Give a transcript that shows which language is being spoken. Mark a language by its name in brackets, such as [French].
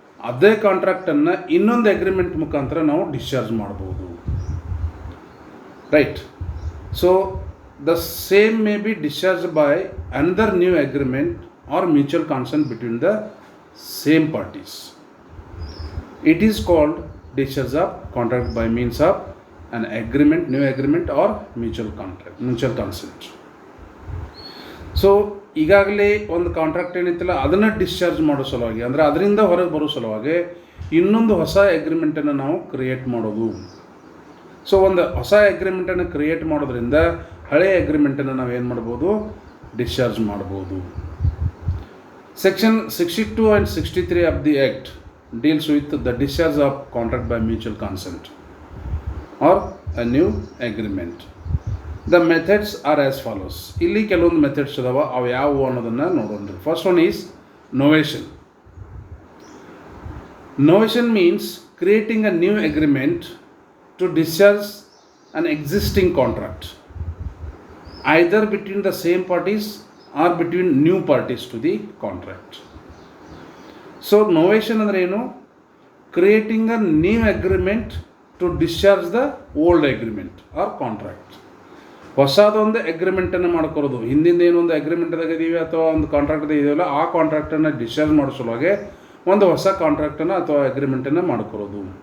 [Kannada] ಅದೇ ಕಾಂಟ್ರಾಕ್ಟನ್ನು ಇನ್ನೊಂದು ಅಗ್ರಿಮೆಂಟ್ ಮುಖಾಂತರ ನಾವು ಡಿಸ್ಚಾರ್ಜ್ ಮಾಡ್ಬೋದು, right? [English] So the same may be discharge by another new agreement or mutual consent between the same parties. It is called discharge of contract by means of an agreement, new agreement or mutual contract, mutual consent. [Kannada] So ಈಗಾಗಲೇ ಒಂದು contract ಏನಿತ್ತಲ್ಲ ಅದನ್ನು discharge ಮಾಡೋ ಸಲುವಾಗಿ, ಅಂದರೆ ಅದರಿಂದ ಹೊರಗೆ ಬರೋ ಸಲುವಾಗಿ ಇನ್ನೊಂದು ಹೊಸ ಅಗ್ರಿಮೆಂಟನ್ನು ನಾವು ಕ್ರಿಯೇಟ್ ಮಾಡೋದು. ಸೊ ಒಂದು ಹೊಸ ಅಗ್ರಿಮೆಂಟನ್ನು ಕ್ರಿಯೇಟ್ ಮಾಡೋದ್ರಿಂದ ಹಳೆಯ ಅಗ್ರಿಮೆಂಟನ್ನು ನಾವು ಏನು ಮಾಡ್ಬೋದು, ಡಿಸ್ಚಾರ್ಜ್ ಮಾಡ್ಬೋದು. [English] Section 62 and 63 of the Act deals with the discharge of contract by mutual consent or a new agreement. The methods are as follows. [Kannada] ಇಲ್ಲಿ ಕೆಲವೊಂದು ಮೆಥಡ್ಸ್ ಅದಾವ, ಅವು ಯಾವುವು ಅನ್ನೋದನ್ನು ನೋಡೋಣ. [English] First one is novation. Novation means creating a new agreement to discharge an existing contract, either between the same parties or between new parties to the contract. So novation [Kannada] ಅಂದರೆ ಏನು? [English] Creating a new agreement to discharge the old agreement or contract. [Kannada] ಹೊಸದೊಂದು ಅಗ್ರಿಮೆಂಟನ್ನು ಮಾಡ್ಕೊರೋದು. ಹಿಂದಿಂದ ಏನೊಂದು ಅಗ್ರಿಮೆಂಟ್ದಾಗ ಇದೀವಿ ಅಥವಾ ಒಂದು ಕಾಂಟ್ರಾಕ್ಟ್ದಾಗ ಇದೆಯಲ್ಲ, ಆ ಕಾಂಟ್ರಾಕ್ಟನ್ನು ಡಿಸ್ಚಾರ್ಜ್ ಮಾಡೋ ಸಲುವಾಗಿ ಒಂದು ಹೊಸ ಕಾಂಟ್ರಾಕ್ಟನ್ನು ಅಥವಾ ಅಗ್ರಿಮೆಂಟನ್ನು ಮಾಡ್ಕೊರೋದು.